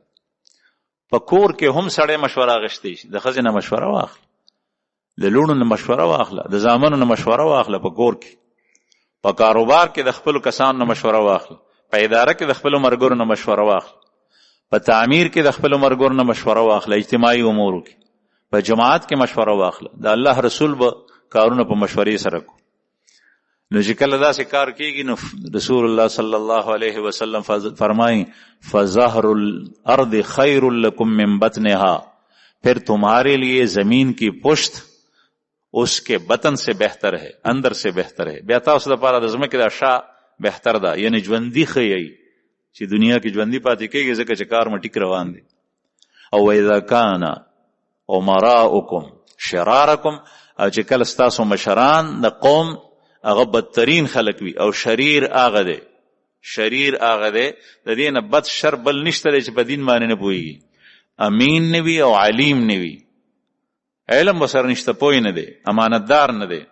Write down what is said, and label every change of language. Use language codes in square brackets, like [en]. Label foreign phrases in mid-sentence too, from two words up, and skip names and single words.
[ps] په کور کې هم سړی مشوره اخیستی شي، د ښځې نه مشوره واخله، د لوڼو نه مشوره واخله، د زامنو نه مشوره واخله، په کور کې، په کاروبار کې د خپلو کسانو نه مشوره واخله، په اداره کې د خپلو ملګرو نه مشوره واخله، په تعمیر کې د خپلو ملګرو نه مشوره واخله، اجتماعي امورو کې، په جماعت کې مشوره واخله. د الله رسول به کارونه په مشورې سره کو. نو چې کله داسې کار کېږي نو رسول الله صلی الله علیه وسلم [ur] فرمائیں [ar] فظہر الارض خیر لکم من بطنها، [ur] پھر تمہارے لیے زمین کی پشت اس کے بطن سے بہتر ہے، اندر سے بہتر ہے. [ps] بیا تاسو دپاره د ځمکې دا شا بهتر ده، یعنی ژوندي ښیي چې دنیا کې ژوندي پاتې کېږي ځکه چې کار مټیک روان دی. او [ar] اذا کان امراؤکم شرارکم، [ps] او چې کله ستاسو مشران د قوم هغه بدترین خلق وي، او شریر هغه دی، شریر هغه دی د دې نه بد شر بل نشته دی چې په دین باندې نه پوهېږي، امین نه وي او علیم نه وي، علم ورسره نشته، پوه نه دی، امانتدار نه دی.